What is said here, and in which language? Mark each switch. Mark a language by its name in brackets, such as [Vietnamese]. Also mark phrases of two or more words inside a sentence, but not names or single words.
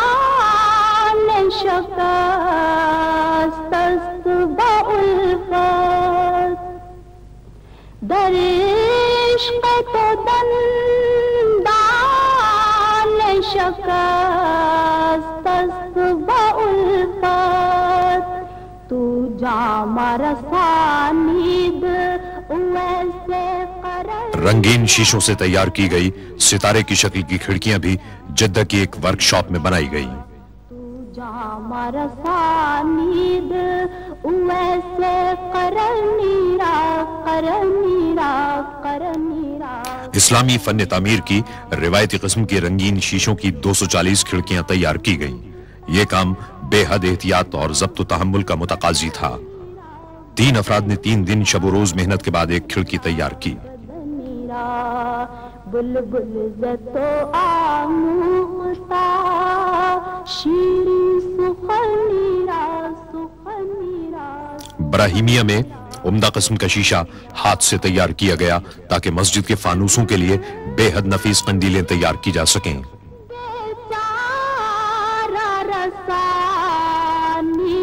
[Persian] شکست است با الفت در عشق تو دندان شکست است با الفت تو جام رسانید ویسے [Urdu] رنگین شیشوں سے تیار کی گئی ستارے کی شکل کی کھڑکیاں بھی جدہ کی ایک ورک شاپ میں بنائی گئی۔ اسلامی فن تعمیر کی روایتی قسم کی رنگین شیشوں کی 240 کھڑکیاں تیار کی گئیں۔ یہ کام بے حد احتیاط اور ضبط و تحمل کا متقاضی تھا۔ 3 افراد نے 3 دن شب و روز محنت کے بعد ایک کھڑکی تیار کی۔ [Persian] بلبل زتو آموختا شیرین سخنی را سخنی را۔ [Urdu] براہیمیہ میں عمدہ قسم کا شیشہ ہاتھ سے تیار کیا گیا تاکہ مسجد کے فانوسوں کے لیے بے حد نفیس قندیلیں تیار کی جا سکیں۔